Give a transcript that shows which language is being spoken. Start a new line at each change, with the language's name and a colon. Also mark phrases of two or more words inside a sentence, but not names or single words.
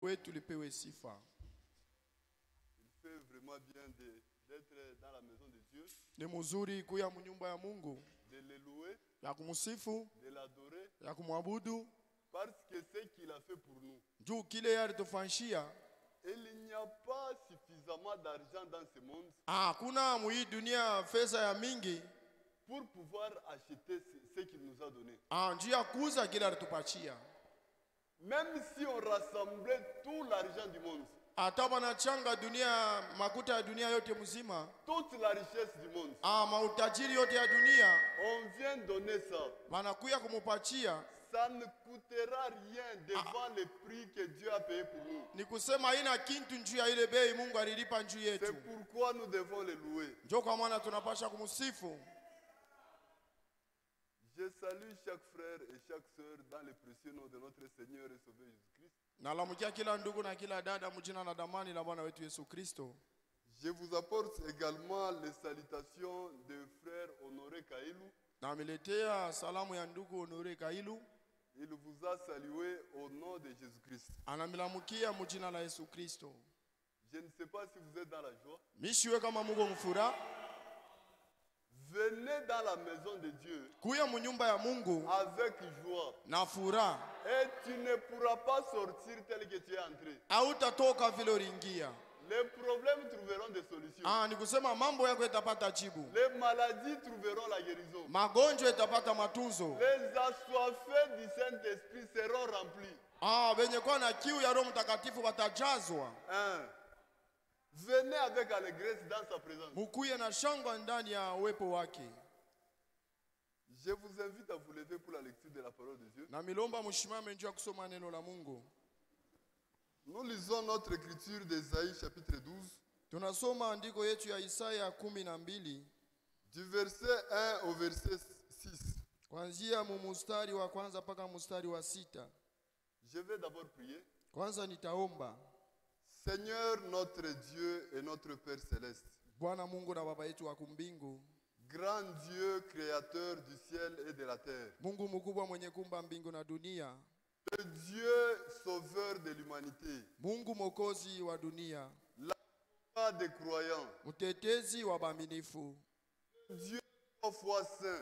Swahili: wetu lipewe sifa.
French: Il fait vraiment bien d'être dans la maison de Dieu,
Swahili: Ni mzuri kuya mnyumba ya Mungu,
French: de le louer,
Swahili: ya kumsifu,
French: de l'adorer,
Swahili: ya kumwabudu,
French: parce que ce qu'il a fait pour nous.
Swahili: juu kile yeye alitufanyia.
French: Il n'y a pas suffisamment d'argent dans ce monde
Swahili: Hakuna mu hii dunia pesa ya mingi
French: pour pouvoir acheter ce qu'il nous a donné.
Swahili: njuu ya kuuza kile alitupatia.
French: Même si on rassemblait tout l'argent du monde,
Swahili: Hata wanachanga dunia, makuta ya dunia yote mzima,
French: toute la richesse du monde,
Swahili: mautajiri yote ya dunia,
French: on vient donner ça.
Swahili: wanakuya kumupatia.
French: Ça ne coûtera rien devant le prix que Dieu a payé pour nous.
Swahili: Ni kusema haina kintu njuu ya ile bei Mungu alilipa njuu
French: C'est
Swahili: yetu.
French: pourquoi nous devons le louer.
Swahili: Njoo kwa maana tunapasha kumsifu.
French: Je salue chaque frère et chaque sœur dans le précieux nom de notre Seigneur et Sauveur Jésus-Christ.
Swahili: Nalamukia kila ndugu na kila dada mjina na damani la Bwana wetu Yesu Kristo.
French: Je vous apporte également les salutations de frère Honoré Kailou.
Swahili: Na ameletea salamu ya ndugu Honore Kailu.
French: Il vous a salué au nom de Jésus-Christ.
Swahili: Anamilamukia mjina la Yesu Kristo.
French: Je ne sais pas si vous êtes dans la joie.
Swahili: Mishiwe kama Mungu mfura.
French: Venez dans la maison de Dieu
Swahili: Kuya mnyumba ya Mungu
French: avec joie.
Swahili: na furaha.
French: Et tu ne pourras pas sortir tel que tu es entré.
Swahili: Hautatoka vile uliingia.
French: Les problèmes trouveront des solutions.
Swahili: Ni kusema mambo yako yatapata jibu.
French: Les maladies trouveront la guérison.
Swahili: Magonjwa yatapata matunzo.
French: Les assoiffés du Saint-Esprit seront remplis.
Swahili: Wenye kwa na kiu ya Roho Mtakatifu watajazwa.
French: Venez avec allégresse dans sa présence.
Swahili: Mukuye na shangwe ndani ya uwepo wake.
French: Je vous invite à vous lever pour la lecture de la parole de Dieu.
Swahili: Na milomba mshimame njoo kusoma neno la Mungu.
French: Nous lisons notre écriture d'Ésaïe chapitre 12.
Swahili: Tunasoma andiko yetu ya Isaya 12.
French: Du verset 1 au verset 6.
Swahili: Kuanzia mstari wa kwanza mpaka mstari wa 6.
French: Je vais d'abord prier.
Swahili: Kwanza nitaomba.
French: Seigneur notre Dieu et notre Père céleste.
Swahili: Bwana Mungu na Baba yetu wa kumbingu.
French: Grand Dieu créateur du ciel et de la terre.
Swahili: Mungu mkubwa mwenye kumba mbingu na dunia.
French: Le Dieu sauveur de l'humanité.
Swahili: Mungu mwokozi wa dunia.
French: L'avocat des croyants.
Swahili: Mtetezi wa waaminifu.
French: Dieu trois fois saint.